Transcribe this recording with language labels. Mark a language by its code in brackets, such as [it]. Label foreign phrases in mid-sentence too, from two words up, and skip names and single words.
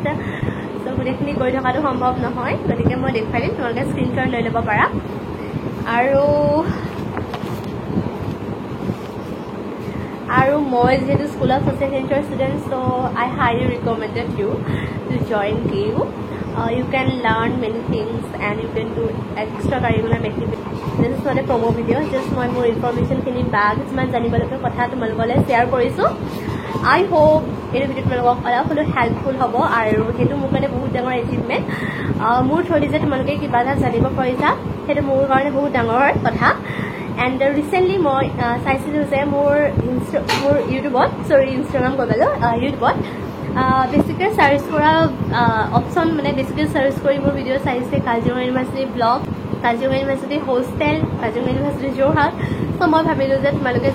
[as] চ' গোটেইখিনি কৰি থকাটো সম্ভৱ নহয়, গতিকে মই দেখুৱাই দিম, তোমালোকে স্ক্ৰীনশ্বট লৈ ল'ব পাৰা. আৰু মই যিহেতু [en] School of Social Scienceৰ [as] ষ্টুডেণ্ট, [en] so I highly recommended you to join KU. You can learn many things and you can do extracurricular activities. This is not a promo video, just [as] মই মোৰ ইনফৰমেশ্যনখিনি বা কিছুমান জানিবলগীয়া কথা তোমালোকলৈ শ্বেয়াৰ কৰিছোঁ. [en] I hope [as] এইটো ভিডিঅ' তোমালোকক অলপ হ'লেও হেল্পফুল হ'ব আৰু সেইটো মোৰ কাৰণে বহুত ডাঙৰ এচিভমেণ্ট মোৰ থ্ৰুদি যে তোমালোকে কিবা এটা জানিব পাৰিছা সেইটো মোৰ কাৰণে বহুত ডাঙৰ কথা [en] and recently [as] মই চাইছিলোঁ যে মোৰ ইউটিউবত ইনষ্টাগ্ৰাম কৰিলোঁ ইউটিউবত বেছিকৈ চাৰ্চ কৰা অপশ্যন মানে বেছিকৈ চাৰ্চ কৰি মোৰ ভিডিঅ' চাইছে কাজিৰঙা ইউনিভাৰ্চিটি ব্লগ কাজিৰঙা ইউনিভাৰ্চিটি হোষ্টেল কাজিৰঙা ইউনিভাৰ্চিটি যোৰহাট চ' মই ভাবিলোঁ যে তোমালোকে